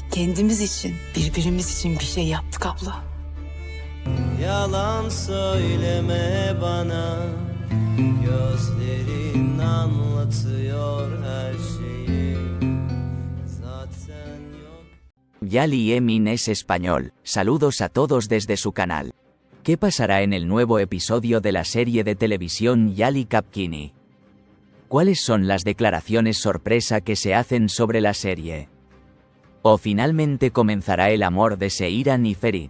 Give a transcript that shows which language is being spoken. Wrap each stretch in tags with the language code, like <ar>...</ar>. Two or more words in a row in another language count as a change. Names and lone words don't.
<tr>Kendimiz için, birbirimiz için bir şey yaptık abla. Yalan söyleme bana, gözlerin anlatıyor her şeyi. Zaten yok.</tr> <es>Yali Emin es español. Saludos a todos desde su canal. ¿Qué pasará en el nuevo episodio de la serie de televisión Yali Kapkini? ¿Cuáles son las declaraciones sorpresa que se hacen sobre la serie? ¿O finalmente comenzará el amor de Seyran y Ferit?</es>